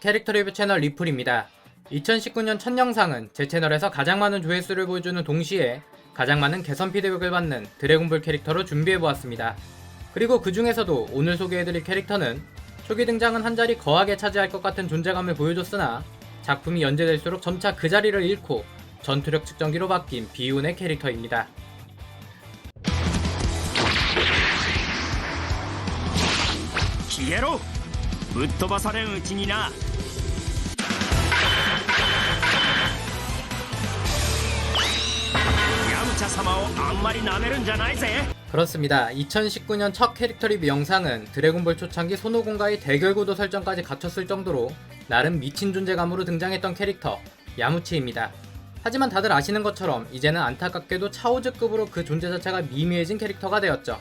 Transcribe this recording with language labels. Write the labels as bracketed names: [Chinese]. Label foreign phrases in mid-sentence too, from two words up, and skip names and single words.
[Korean] 캐릭터 리뷰 채널 리플입니다. 2019년 첫 영상은 제 채널에서 가장 많은 조회수를 보여주는 동시에 가장 많은 개선 피드백을 받는 드래곤볼 캐릭터로 준비해보았습니다. 그리고 그 중에서도 오늘 소개해드릴 캐릭터는 초기 등장은 한 자리 거하게 차지할 것 같은 존재감을 보여줬으나 작품이 연재될수록 점차 그 자리를 잃고 전투력 측정기로 바뀐 비운의 캐릭터입니다. [Japanese] 消えろぶっ飛ばされんうちになヤムチャ様をあんまり舐めるんじゃないぜ。 [Korean] 그렇습니다. 2019년 첫 캐릭터 리뷰 영상은 드래곤볼 초창기 손오공과의 대결 구도 설정까지 갖췄을 정도로 나름 미친 존재감으로 등장했던 캐릭터 야무치입니다. 하지만 다들 아시는 것처럼 이제는 안타깝게도 차오즈급으로 그 존재 자체가 미미해진 캐릭터가 되었죠.